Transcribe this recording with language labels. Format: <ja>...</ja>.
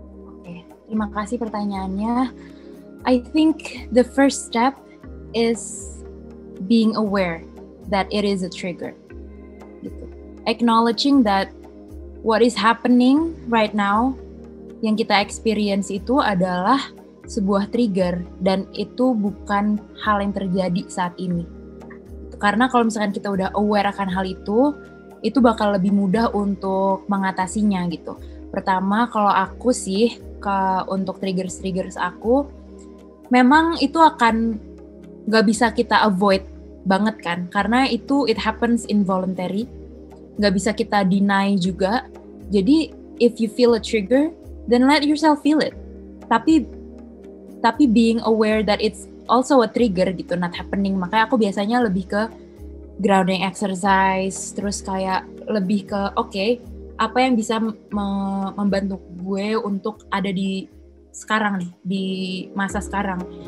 <id>Oke, terima kasih pertanyaannya.</id> <en>I think the first step is being aware that it is a trigger.</en> <id>Gitu.</id> <en>Acknowledging that what is happening right now,</en> <id>yang kita experience itu adalah sebuah trigger dan itu bukan hal yang terjadi saat ini. Karena kalau misalkan kita udah aware akan hal itu bakal lebih mudah untuk mengatasinya gitu. Pertama, kalau aku sih untuk triggers aku, memang itu akan gak bisa kita avoid banget kan, karena itu</id> <en>it happens involuntary,</en> <id>gak bisa kita deny juga.</id> <en>Jadi if you feel a trigger, then let yourself feel it. Tapi being aware that it's also a trigger gitu, not happening.</en> <id>Makanya aku biasanya lebih ke grounding exercise, terus kayak lebih ke apa yang bisa membantu gue untuk ada di sekarang nih, di masa sekarang.</id>